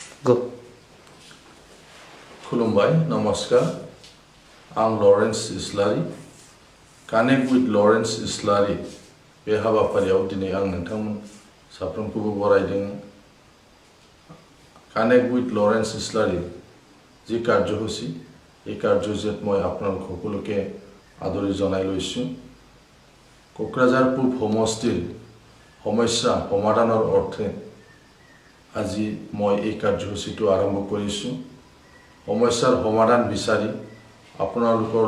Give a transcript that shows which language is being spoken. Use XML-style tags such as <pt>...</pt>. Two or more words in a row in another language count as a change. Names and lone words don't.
<en>Go.</en> <brx>खुलुमबाय नमस्कार आं लरेन्स इस्लारि</brx> <en>connect with</en> <brx>लरेन्स इस्लारि बे हाबाफारियाव दिनै आं नोंथांमोन साफ्रोमखौबो बरायदों</brx> <en>connect with</en> <as>লরেন্স ইসলারি যি কাৰ্যসূচী এই কাৰ্যসূচীত মই আপোনালোক সকলোকে আদৰি জনাই লৈছোঁ কোকৰাঝাৰ পূব সমষ্টিৰ সমস্যা সমাধানৰ অৰ্থে আজি মই এই কাৰ্যসূচীটো আৰম্ভ কৰিছোঁ সমস্যাৰ সমাধান বিচাৰি আপোনালোকৰ</as>